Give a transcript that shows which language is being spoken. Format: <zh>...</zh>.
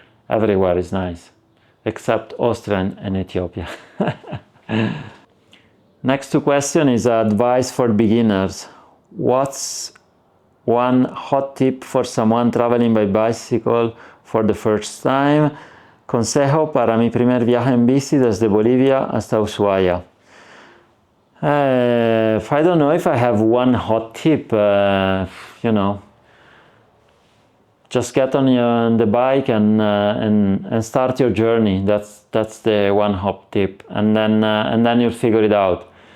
<en>Everywhere is nice, except Austria and Ethiopia. Next two question is advice for beginners. What's one hot tip for someone traveling by bicycle for the first time?</en> <es>Consejo para mi primer viaje en bici desde Bolivia hasta Ushuaia.</es> <en>I don't know if I have one hot tip, you know, just get on the bike and start your journey. That's the one hot tip, and then you'll figure it out.</en>